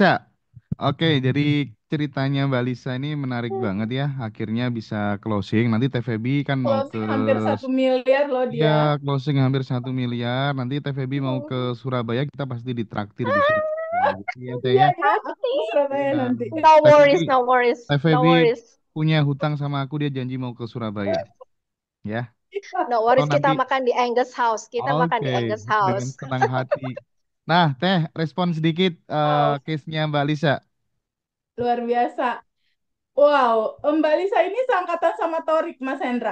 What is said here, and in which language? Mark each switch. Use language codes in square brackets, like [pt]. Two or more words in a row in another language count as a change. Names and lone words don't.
[id] Oke, jadi ceritanya Mbak Lisa ini menarik banget ya. Akhirnya bisa closing. Nanti TVB kan mau ke closing hampir 1 miliar loh ya dia. closing hampir 1 miliar. Nanti TVB mau ke Surabaya, kita pasti ditraktir di Surabaya. Gitu ya, Teh Iya, ya. iya, aku Pasti. ke Surabaya Iya. nanti. [en] No [id] TVB [en] worries, no worries, no [id] TVB [en] worries. [id] punya hutang sama aku, dia janji mau ke Surabaya, ya. [en] No [id] Atau [en] worries, kita [id] nanti makan di Angus House. Kita makan oke di Angus dengan House. senang hati. Nah, Teh, respon sedikit Wow, case-nya Mbak Lisa. luar biasa. Wow, Mbak Lisa ini seangkatan sama Torik, Mas Hendra.